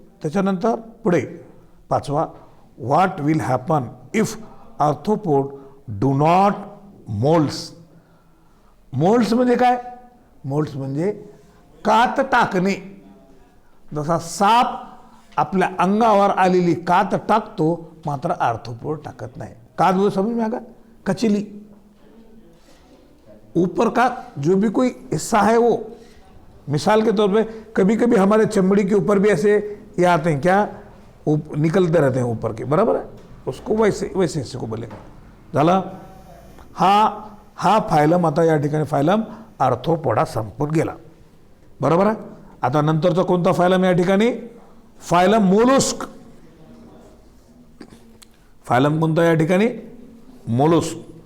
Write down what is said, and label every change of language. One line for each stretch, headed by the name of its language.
Marathi: त्याच्यानंतर पुढे पाचवा,
English: What will happen if arthropod do not molds?
Marathi: Moulds म्हणजे काय? मोल्ड्स म्हणजे कात टाकणे. जसा साप आपल्या अंगावर आलेली कात टाकतो, मात्र आर्थ्रोपोड टाकत नाही.
Hindi: कात वो समझ में आएगा, कचली. ऊपर का जो भी कोई हिस्सा है वो, मिसाल के तौर पे कभी कभी हमारे चमड़ी के ऊपर भी ऐसे ये आते हैं, क्या निकलते रहते हैं ऊपर के, बराबर है, उसको वैसे हिस्से को बोलेंगे.
Marathi: झालं. हा फायलम आता या ठिकाणी फायलम आर्थ्रोपोडा संपून गेला, बरोबर आहे. आता नंतरचा कोणता फायलम या ठिकाणी? Phylum mollusc. फायलम कोणता या ठिकाणी? मोलुस्क.